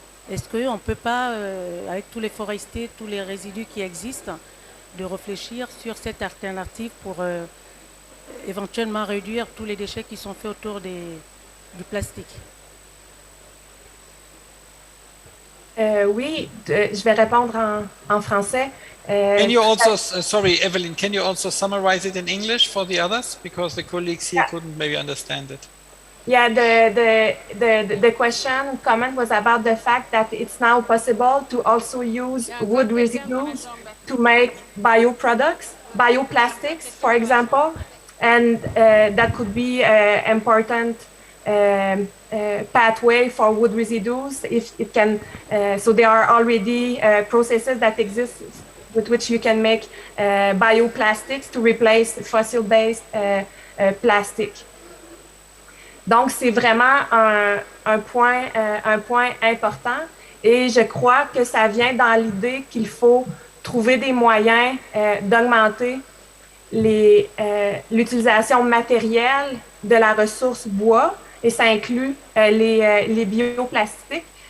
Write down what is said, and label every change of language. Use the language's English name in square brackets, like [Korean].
[French] Est-ce qu'on ne peut pas, avec tous les forestiers, tous les résidus qui existent, de réfléchir sur cette alternative pour éventuellement réduire tous les déchets qui sont faits autour du plastique? Oui, je vais répondre en français. [English] Can you also, sorry, Evelyn, can you also summarize it in English for the others? Because the colleagues here couldn't maybe understand it. Yeah, the comment was about the fact that it's now possible to also use wood residues to make bioproducts, bioplastics, for example, and that could be an important pathway for wood residues. If it can, so there are already processes that exist with which you can make bioplastics to replace fossil-based plastic. [French] Donc, c'est vraiment un point important, et je crois que ça vient dans l'idée qu'il faut trouver des moyens d'augmenter l'utilisation matérielle de la ressource bois, et ça inclut les bioplastiques.